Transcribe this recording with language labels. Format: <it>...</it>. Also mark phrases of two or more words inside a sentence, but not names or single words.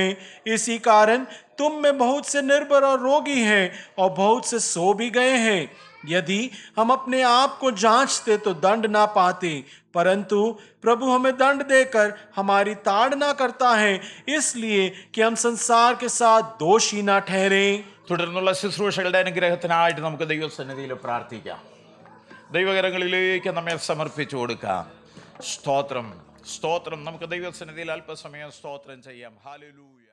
<hi>इसी कारण तुम में बहुत से निर्बल और रोगी हैं और बहुत से सो भी गए हैं. यदि हम अपने आप को जांचते तो दंड ना पाते, परंतु प्रभु हमें दंड देकर हमारी ताड़ना करता है, इसलिए कि हम संसार के साथ दोषी ना ठहरे.</hi> <ml>തുടർന്നുള്ള ശുശ്രൂഷകളുടെ അനുഗ്രഹത്തിനായിട്ട് നമുക്ക് ദൈവസന്നിധിയിൽ പ്രാർത്ഥിക്കാം. ദൈവകരങ്ങളിലേക്ക് നമ്മെ സമർപ്പിച്ചു കൊടുക്കാം. സ്തോത്രം, സ്തോത്രം. നമുക്ക് ദൈവസന്നിധിയിൽ അല്പസമയം സ്തോത്രം ചെയ്യാം. ഹല്ലേലൂയ.</ml>